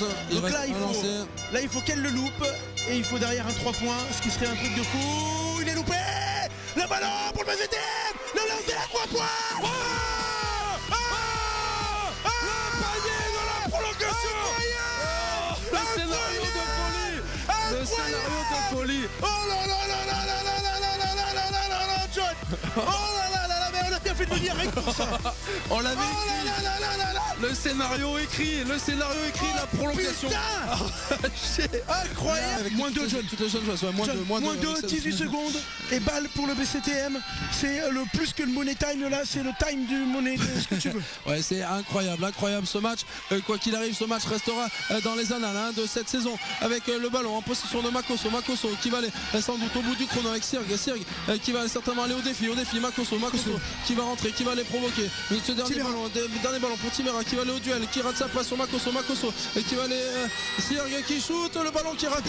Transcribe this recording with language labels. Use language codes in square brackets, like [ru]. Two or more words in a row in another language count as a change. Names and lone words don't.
[fr] Donc là, il faut qu'elle le loupe. Et il faut derrière un 3 points, ce qui serait un truc de fou. Il est loupé. Le ballon pour le BCTM. Le lancer à 3 points. Le panier de la prolongation. Le scénario de folie. Le scénario de folie. Oh là là là là là là là là là là là là là, John. Oh là là là là, mais on a bien fait de venir avec pour ça. On l'avait écrit. Le scénario écrit, la prolongation. C'est incroyable. Avec moins 2 John. Toutes les jeunes joueuses, moins 2, 18 secondes et balle pour le BCTM. C'est le plus que le [en] money time [fr] là, c'est le time du money, ce que tu veux. Ouais, c'est incroyable ce match. Quoi qu'il arrive, ce match restera dans les annales de cette saison avec le ballon en possession de Makosso qui va aller sans doute au bout du chrono avec Sirg qui va certainement aller au défi. Makosso qui va rentrer, qui va aller provoquer. Ce dernier ballon pour Timera qui va aller au duel, qui rate sa place sur Makosso et qui va aller Sirg qui shoot, le ballon qui est raté.